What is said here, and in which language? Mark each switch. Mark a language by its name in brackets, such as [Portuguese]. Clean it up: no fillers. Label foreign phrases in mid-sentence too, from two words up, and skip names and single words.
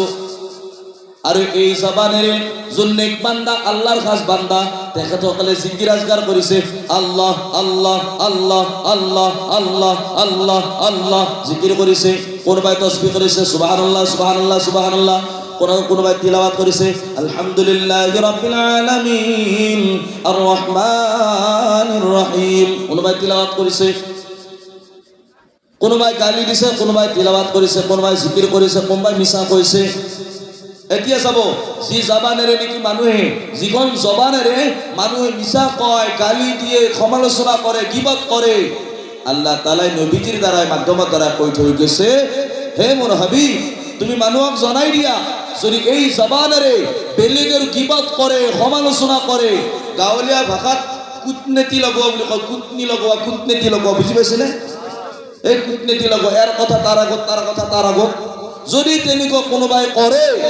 [Assamese] আৰু এই জবানেৰে যোন নেক বান্দা আল্লাহৰ খাস বান্দা তেখেতসকলে জিকিৰ আজগাৰ কৰিছে আল্লাহ আল্লাহ আল্লাহ আল্লাহ আল্লাহ আল্লাহ আল্লাহ জিকিৰ কৰিছে কোনোবাই তাসবিহ কৰিছে [Arabic] سبحان الله سبحان الله سبحان الله [Assamese] কোনোবাই তিলাওয়াত কৰিছে [Arabic] الحمد لله رب العالمين الرحمن الرحيم [Assamese] কোনোবাই তিলাওয়াত কৰিছে কোনোবাই গালি দিছে কোনোবাই তিলাওয়াত কৰিছে কোনোবাই জিকিৰ কৰিছে কোনোবাই মিছা কৈছে এতিয়া চাব যি জবানেৰে নেকি মানুহে যিখন জবানেৰে মানুহে মিছা কয় গালি দিয়ে সমালোচনা কৰে গিবত কৰে আল্লাহ তাআলাই নবীজিৰ দ্বাৰা মাধ্যমৰ দ্বাৰা কৈ থৈ গৈছে হে মোৰ হাবিব তুমি মানুহক জনাই দিয়া যদি এই জবানেৰে বেলেগৰ গিবত কৰে সমালোচনা কৰে গাঁৱলীয়া ভাষাত কুটনীতি লগোৱা বুলি কয় কুটনীতি লগোৱা বুজি পাইছেনে এই কুটনীতি লগোৱা ইয়াৰ কথা তাৰ কথা তাৰ আগত যদি তেনেকুৱা কোনোবাই কৰে